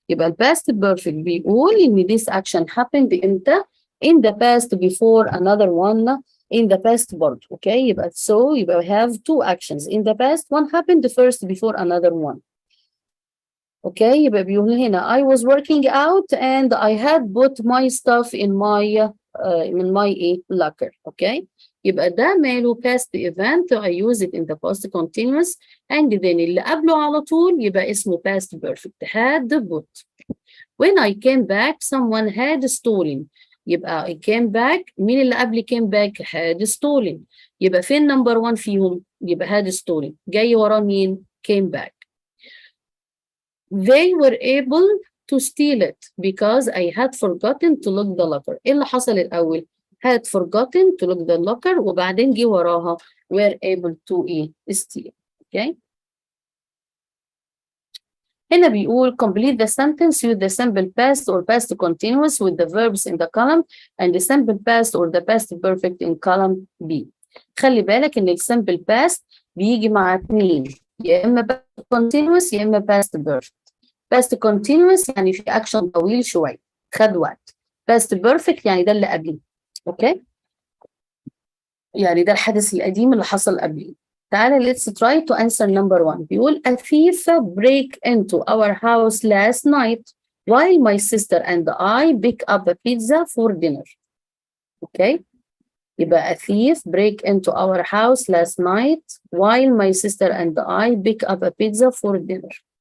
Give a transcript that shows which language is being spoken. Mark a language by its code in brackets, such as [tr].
[en] يبقى ال past perfect [ar] بيقول ان [en] this action happened امتى in the past before another one in the past برضه. Okay? يبقى يبقى we have two actions in the past. One happened first before another one. Okay? [ar] يبقى بيقول هنا [en] I was working out and I had put my stuff in my locker. Okay? [ar] يبقى ده ماله past event. [en] I use it in the past continuous and then [ar] اللي قبله على طول يبقى اسمه [en] past perfect. Had put. When I came back someone had stolen. [ar] يبقى [en] I came back. [ar] مين اللي قبل came back؟ [en] had stolen. [ar] يبقى فين number one فيهم؟ يبقى had stolen. جاي وراه مين؟ came back. [en] They were able to steal it because I had forgotten to lock the locker. [ar] ايه اللي حصل الأول؟ [en] had forgotten to lock the locker [ar] وبعدين جه وراها [en] were able to steal. Okay? [ar] هنا بيقول [en] complete the sentence with the simple past or past continuous with the verbs in the column and the simple past or the past perfect in column B. [ar] خلي بالك ان ال simple past بيجي مع اتنين يا اما past continuous يا اما past perfect. past continuous يعني في action طويل شوية خد وقت. past perfect يعني ده اللي قبليه. اوكي؟ يعني ده الحدث القديم اللي حصل قبليه. تعالى [en] let's try to answer number one. بيقول a thief break into our house last night while my sister and I pick up a pizza for dinner. Okay? يبقى a thief break into our house last night while my sister and I pick up a pizza for dinner.